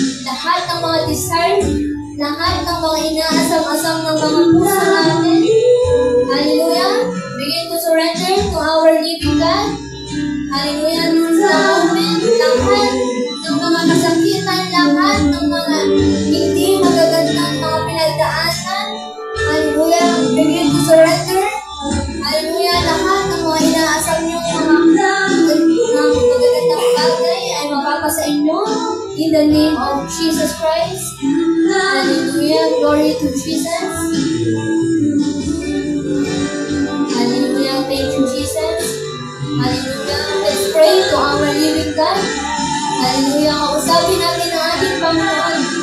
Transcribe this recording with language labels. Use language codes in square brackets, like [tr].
[tl] Lahat ng mga desire, lahat ng mga inaasam-asam ng mga puso natin. Hallelujah. [en] Begin to surrender to our living God. Hallelujah. This is the moment. [tl] Lahat ng mga kasakitan, lahat ng mga hindi magagandang mga pinagdaanan. Hallelujah. [en] Begin to surrender. [tl] Hallelujah. Lahat ng mga inaasam niyong mga magagandang bagay ay mapapasa inyo. [en] In the name of Jesus Christ. Hallelujah. Glory to Jesus. Hallelujah. Thank you, Jesus. Hallelujah. Let's pray to our living God. Hallelujah. [tl] Kausapin natin ang ating Panginoon.